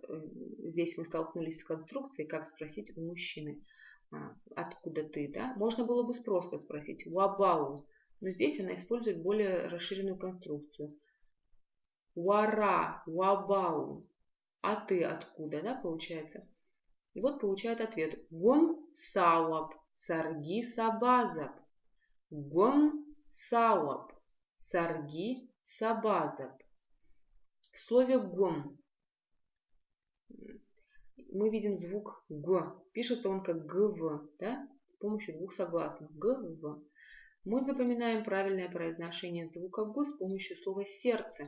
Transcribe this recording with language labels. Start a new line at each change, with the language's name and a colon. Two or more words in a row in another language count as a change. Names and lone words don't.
Russian: Здесь мы столкнулись с конструкцией, как спросить у мужчины, откуда ты, да? Можно было бы просто спросить уабау, но здесь она использует более расширенную конструкцию.
Abaza: Уара, уабау.
Russian: А ты откуда, да, получается? И вот получает ответ.
Abaza: Гон сауап, сарги сабазап. Гон сауап, сарги сабазап.
Russian: В слове гон мы видим звук г. Пишется он как гв, да, с помощью двух согласных. Гв. Мы запоминаем правильное произношение звука г с помощью слова сердце.